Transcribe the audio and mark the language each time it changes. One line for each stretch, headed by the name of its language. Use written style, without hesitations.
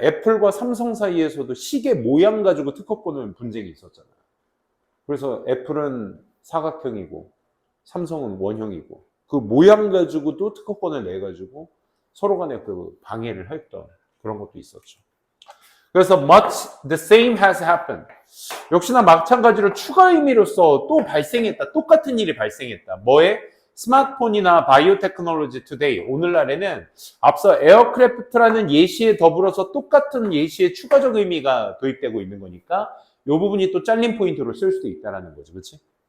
Korean: 애플과 삼성 사이에서도 시계 모양 가지고 특허권을 분쟁이 있었잖아요. 그래서 애플은 사각형이고 삼성은 원형이고 그 모양 가지고도 특허권을 내가지고 서로 간에 그 방해를 했던 그런 것도 있었죠. 그래서
English: much the same has happened.
Korean: 역시나 마찬가지로 추가 의미로서 또 발생했다. 똑같은 일이 발생했다. 뭐에? 스마트폰이나 바이오테크놀로지 투데이. 오늘날에는 앞서 에어크래프트라는 예시에 더불어서 똑같은 예시에 추가적 의미가 도입되고 있는 거니까 이 부분이 또 잘린 포인트로 쓸 수도 있다는 거죠. 그렇지?